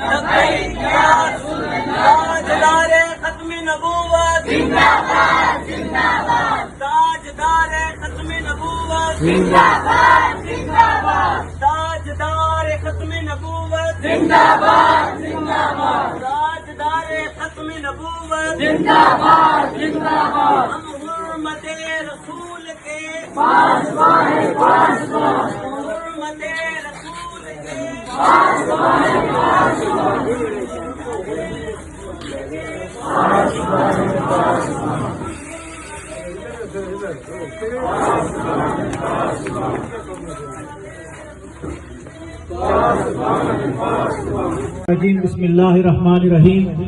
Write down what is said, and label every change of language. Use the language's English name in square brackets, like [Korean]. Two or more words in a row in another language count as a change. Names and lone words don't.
[Urdu] تاجدار ختم نبوت زندہ باد زندہ باد، تاجدار ختم نبوت زندہ باد زندہ باد، تاجدار ختم نبوت زندہ باد زندہ باد، تاجدار ختم نبوت زندہ باد زندہ باد، ہم حرمت رسول کے پاسبان ہیں، پاسبان، حرمت رسول کے پاسبان ہیں، پاسبان، [Arabic] بسم اللہ الرحمن الرحیم۔